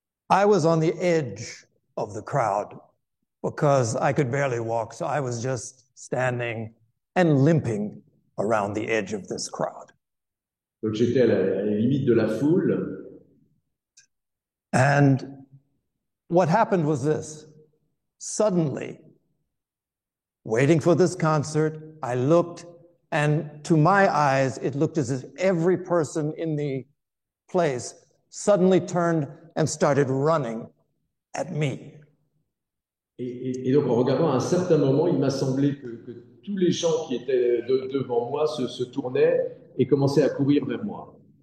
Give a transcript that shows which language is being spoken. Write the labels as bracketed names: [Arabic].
[English] I was on the edge of the crowd because I could barely walk, so I was just standing and limping around the edge of this crowd. [French] Donc j'étais à la limite de la foule. [English] And what happened was this. Suddenly, waiting for this concert, I looked, and to my eyes, it looked as if every person in the place suddenly turned and started running at me. [French] Et donc en regardant à un certain moment, il m'a semblé que tous les gens qui étaient devant moi se tournaient et commençaient à courir vers moi.